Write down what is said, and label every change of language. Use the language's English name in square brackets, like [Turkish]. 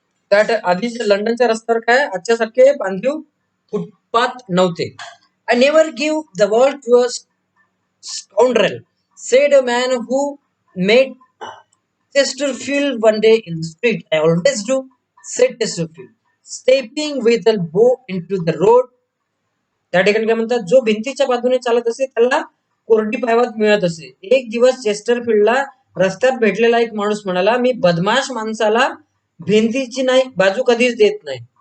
[Marathi] त्या आधीच्या लंडनच्या रस्त्यावर काय आजच्या सारखे बांधीव फुटपाथ नव्हते. [English] I never give the world to a scoundrel, said a man who met Chesterfield one day in the street. I always do, said Chesterfield, stepping with a bow into the road. [Marathi] त्या ठिकाणी काय म्हणतात, जो भिंतीच्या बाजूने चालत असे त्याला कोरडी पायवाट मिळत असे. एक दिवस चेस्टरफील्डला रस्त्यात भेटलेला एक माणूस म्हणाला, मी बदमाश माणसाला भिंतीची नाही बाजू कधीच देत नाही.